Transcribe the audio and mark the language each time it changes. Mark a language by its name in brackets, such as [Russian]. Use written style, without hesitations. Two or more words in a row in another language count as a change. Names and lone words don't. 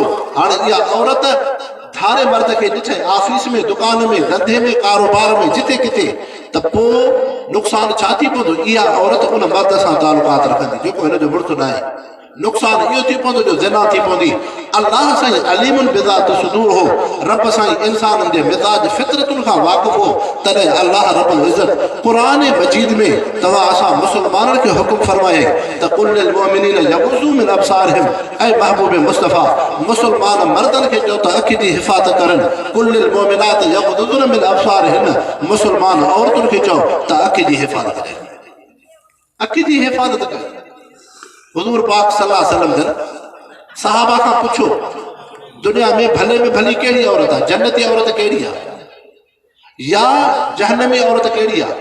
[Sindhi] हाणे इहा औरत धारे मर्द खे ॾिठे ऑफिस में, दुकान में, धंधे में, कारोबार में, जिथे किथे, त त पोइ नुक़सानु छा थी पवंदो? इहा औरत उन मर्द सां तालुकात रखंदी जेको हिन जो मुड़ुसु न आहे। नुक़सानु इहो थी पवंदो जो ज़िना थी पवंदी। अल्लाह साईं [Arabic] عليم بذات الصدور [Sindhi] हो, रब साईं इंसाननि जे मिज़ाज फितरतुनि खां वाक़ुफ़ हो। तॾहिं अल्लाह [Arabic] رب العزة [Sindhi] क़ुरान मजीद में तव्हां असां मुस्लमाननि खे हुकुम फरमाए त [Arabic] قل للمؤمنين يغضوا من أبصارهم, [Sindhi] ऐं महबूब मुस्तफ़ा मुस्लमान मर्दनि खे चओ त अखि जी हिफ़ाज़त करनि। [Arabic] قل للمؤمنات يغضضن من أبصارهن, [Sindhi] मुस्लमान औरतुनि खे चओ त अखि जी हिफ़ाज़त कनि, अखि जी हिफ़ाज़त कनि। हुज़ूर पाक [Arabic] صلى الله عليه وسلم [Sindhi] जन सहाबा खां पुछो दुनिया में भले में भली कहिड़ी औरत आहे? जन्नती औरत कहिड़ी आहे या जहन्नमी औरत कहिड़ी आहे?